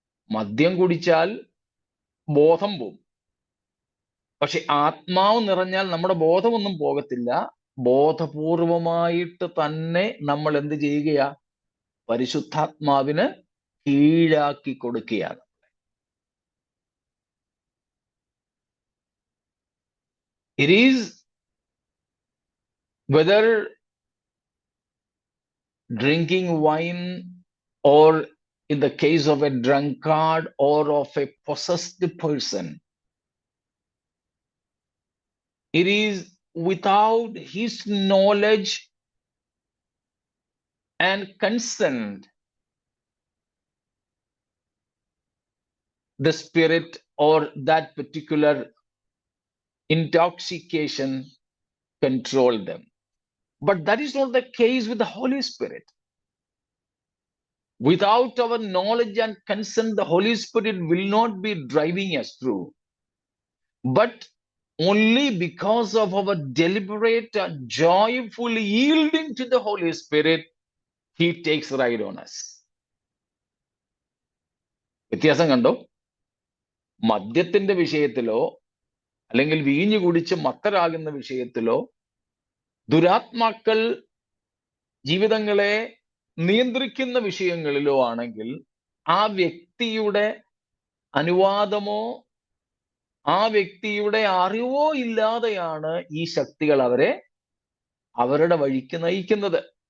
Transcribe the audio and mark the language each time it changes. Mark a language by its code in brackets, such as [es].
[ml] മദ്യം കുടിച്ചാൽ ബോധം പോവും. പക്ഷെ ആത്മാവ് നിറഞ്ഞാൽ നമ്മുടെ ബോധമൊന്നും പോകത്തില്ല. ബോധപൂർവമായിട്ട് തന്നെ നമ്മൾ എന്ത് ചെയ്യുകയാ? പരിശുദ്ധാത്മാവിന് കീഴാക്കി കൊടുക്കുകയാണ്. [en] It is whether drinking wine or in the case of a drunkard or of a possessed person, it is without his knowledge and consent the spirit or that particular intoxication control them. But that is not the case with the Holy Spirit. Without our knowledge and consent, the Holy Spirit will not be driving us through. But only because of our deliberate and joyful yielding to the Holy Spirit, He takes ride on us. [ml] വ്യത്യാസം കണ്ടോ? മദ്യത്തിന്റെ വിഷയത്തിലോ അല്ലെങ്കിൽ വീഞ്ഞു കുടിച്ച് മത്തരാകുന്ന വിഷയത്തിലോ ദുരാത്മാക്കൾ ജീവിതങ്ങളെ നിയന്ത്രിക്കുന്ന വിഷയങ്ങളിലോ ആണെങ്കിൽ ആ വ്യക്തിയുടെ അനുവാദമോ ആ വ്യക്തിയുടെ അറിവോ ഇല്ലാതെയാണ് ഈ ശക്തികൾ അവരെ അവരുടെ വഴിക്ക് നയിക്കുന്നത്.